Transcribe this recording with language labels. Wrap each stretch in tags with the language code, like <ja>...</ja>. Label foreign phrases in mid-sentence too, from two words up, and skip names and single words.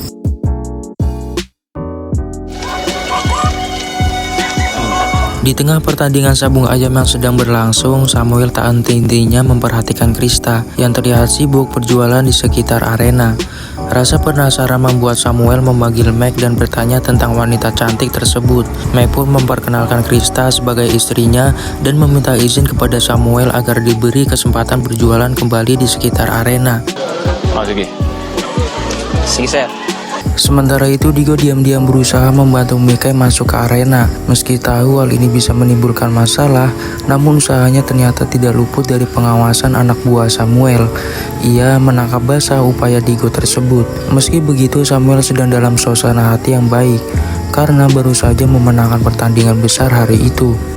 <id>Di tengah pertandingan sabung ayam yang sedang berlangsung, Samuel tak henti-hentinya memperhatikan Krista yang terlihat sibuk berjualan di sekitar arena. Rasa penasaran membuat Samuel memanggil Mac dan bertanya tentang wanita cantik tersebut. Mac pun memperkenalkan Krista sebagai istrinya dan meminta izin kepada Samuel agar diberi kesempatan berjualan kembali di sekitar arena.</id> <tl>Oh, sige. Sige, sir.</tl> <id>Sementara itu, Digo diam-diam berusaha membantu Mikai masuk ke arena. Meski tahu hal ini bisa menimbulkan masalah, namun usahanya ternyata tidak luput dari pengawasan anak buah Samuel. Ia menangkap basah upaya Digo tersebut. Meski begitu, Samuel sedang dalam suasana hati yang baik karena baru saja memenangkan pertandingan besar hari itu.</id>